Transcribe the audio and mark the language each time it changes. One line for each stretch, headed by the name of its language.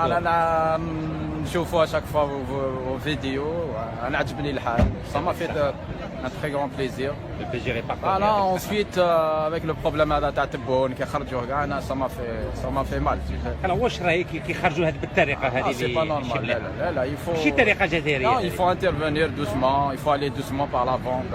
Arabic: أنا نشوفوا
French: chaque fois vos vidéos.
Arabic: أنا عجبني الحال.
French: Ça m'a fait un très grand plaisir. Le plaisir est partagé. Voilà, ensuite avec le problème
Arabic: هذا تاع تبون كي خرجوا كاع أنا
French: ça m'a fait mal.
Arabic: alors واش رايك كي خرجوا هذه بالطريقة هذه
French: C'est pas normal. لا il faut.
Arabic: ماشي طريقة جزائرية.
French: Non, il faut intervenir doucement. Il faut aller doucement par l'avant.